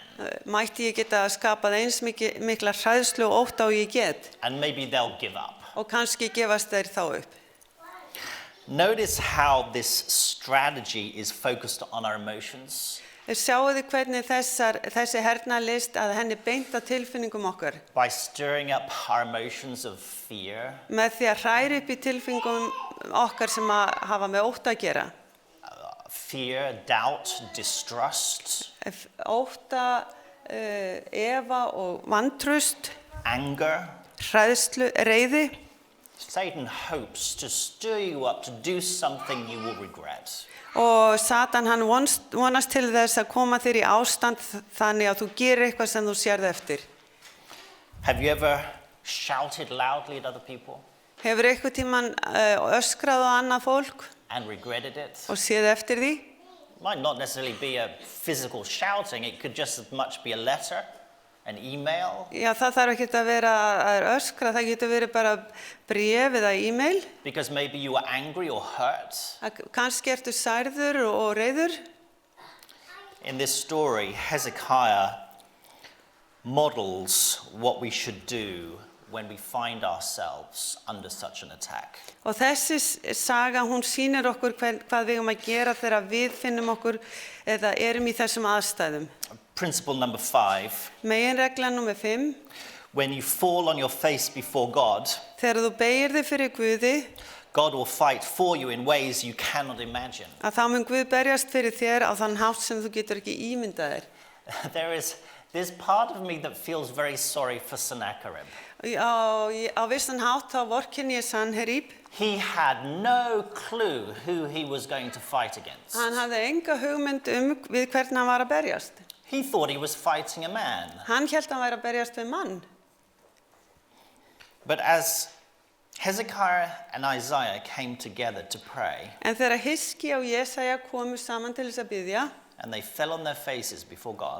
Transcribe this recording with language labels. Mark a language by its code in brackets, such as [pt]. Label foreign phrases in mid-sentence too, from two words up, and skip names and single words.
[is] Mætti ég geta skapað eins mikla hræðslu og ótta og ég get. [en] And maybe they'll give up. [is] Og kannski gefast þeir þá upp. [en] Notice how this strategy is focused on our emotions. [is] Sjáu þið hvernig þessi hernalist að henni beint að tilfinningum okkar. [en] By stirring up our emotions of fear, [is] Með því að hræra upp í tilfinningum okkar sem að hafa með ótta að gera. [en] fear, doubt, distrust, [is] Ótta, efa og vantraust, [en] anger. [is] hræðslu, reiði. [en] Satan hopes to stir you up to do something you will regret. [is] Og Satan hann vonast til þess að koma þér í ástand þannig að þú gerir eitthvað sem þú sérð eftir. [en] Have you ever shouted loudly at other people [is] Hefur eitthvað tíman öskrað á annað fólk [en] and regretted it? [is] og séð eftir því? [en] It might not necessarily be a physical shouting, it could just as much be a letter, an email. [is] Já, það þarf ekki að vera að öskra, það getur verið bara bréf eða e-mail. [en] Because maybe you were angry or hurt. [is] Kannski ertu særður og reiður. [en] In this story, Hezekiah models what we should do when we find ourselves under such an attack. [is] Og þessi saga, hún sýnir okkur hvað við að gera þegar við finnum okkur eða erum í þessum aðstæðum. [en] Principle number 5, [is] Meginregla númer 5. [en] when you fall on your face before God, [is] Þegar þú beygir þig fyrir Guði, [en] God will fight for you in ways you cannot imagine. [is] að þá mun Guð berjast fyrir þér á þann hátt sem þú getur ekki ímyndað þér. [en] There's part of me that feels very sorry for Sennacherib. [is] Á vissan hátt þá vorkenni ég Sanherib. [en] He had no clue who he was going to fight against. [is] Hann hafði enga hugmynd við hvernig hann var að berjast. [en] He thought he was fighting a man. [is] Hann hélt hann væri að berjast við mann. [en] But as Hezekiah and Isaiah came together to pray, [is] En þegar Hiski og Jesaja komu saman til þess að biðja [en] and they fell on their faces before God,